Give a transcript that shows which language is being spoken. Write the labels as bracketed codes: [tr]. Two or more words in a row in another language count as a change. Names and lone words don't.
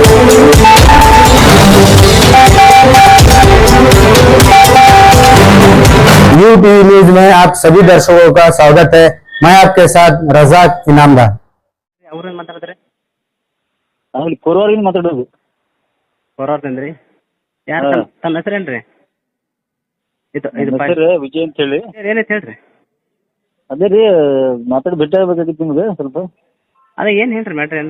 [hi] यूटीवी न्यूज में आप सभी दर्शकों का स्वागत है। मैं आपके साथ रजाक इनामदार। [kn] ಅವ್ರೇನ್ ಮಾತಾಡಿದ್ರಿ? ಅಲ್ಲಿ ಕೊರವರಿಂದ ಮಾತಾಡೋದು. ಹೊರವ್ರದ್ರಿ ಯಾರು? ತಮ್ಮ ಹೆಸರೇನ್ರಿ? ಇದು ಹೆಸರು ವಿಜಯ್ ಅಂತ ಹೇಳಿ. ಏನೈತೆ ಹೇಳ್ರಿ. ಅದೇ ರೀ ಮಾತಾಡಿ ಭೇಟಿ ಆಗ್ಬೇಕಾಗಿತ್ತು ನಿಮ್ಗೆ ಸ್ವಲ್ಪ. ಅದೇ ಏನ್ ಹೇಳ್ರಿ ಮ್ಯಾಟ್ರ್ ಏನು?